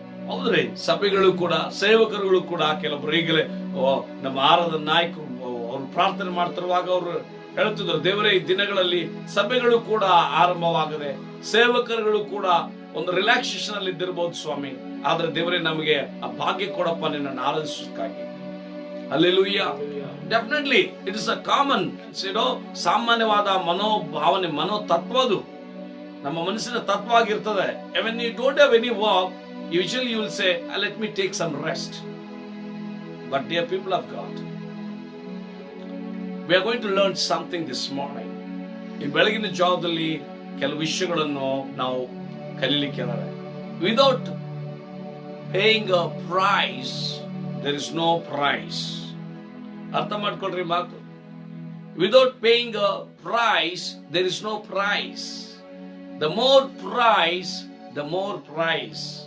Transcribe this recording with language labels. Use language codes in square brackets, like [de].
[kn] ಹೌದ್ರಿ, ಸಭೆಗಳು ಕೂಡ ಸೇವಕರುಗಳು ಕೂಡ ಕೆಲವೊಬ್ರು ಈಗಲೇ ನಮ್ಮ ಆರಾಧನಾ ನಾಯಕರು ಅವ್ರು ಪ್ರಾರ್ಥನೆ ಮಾಡ್ತಿರುವಾಗ ಅವರು ಹೇಳ್ತಿದ್ರು, ದೇವರೇ ಈ ದಿನಗಳಲ್ಲಿ ಸಭೆಗಳು ಕೂಡ ಆರಂಭವಾಗದೆ ಸೇವಕರುಗಳು ಕೂಡ ಒಂದು ರಿಲ್ಯಾಕ್ಸೇಷನ್ ಅಲ್ಲಿ ಇದ್ದಿರಬಹುದು ಸ್ವಾಮಿ, ಆದ್ರೆ ದೇವರೇ ನಮಗೆ ಆ ಭಾಗ್ಯ ಕೊಡಪ್ಪ ನಿನ್ನನ್ನು ಆರಾಧಿಸೋದಕ್ಕಾಗಿ. Hallelujah. [en] Definitely it is a common, [kn] ಸಾಮಾನ್ಯವಾದ ಮನೋಭಾವನೆ, ಮನೋತತ್ವದು ನಮ್ಮ ಮನಸ್ಸಿನ ತತ್ವ ಆಗಿರ್ತದೆ. [en] when you don't have any work, usually you will say, let me take some rest. But dear people of God, we are going to learn something this morning. [kn] ಈ ಬೆಳಗಿನ ಜಾವದಲ್ಲಿ ಕೆಲವು ವಿಷಯಗಳನ್ನು ನಾವು ಕಲಿಲಿಕ್ಕಿದ್ದಾರೆ. [en] Without paying a price, there is no price. [kn] ಅರ್ಥ ಮಾಡ್ಕೊಳ್ರಿ ಮಾತು. [en] Without paying a price, there is no price. The more price, the more price.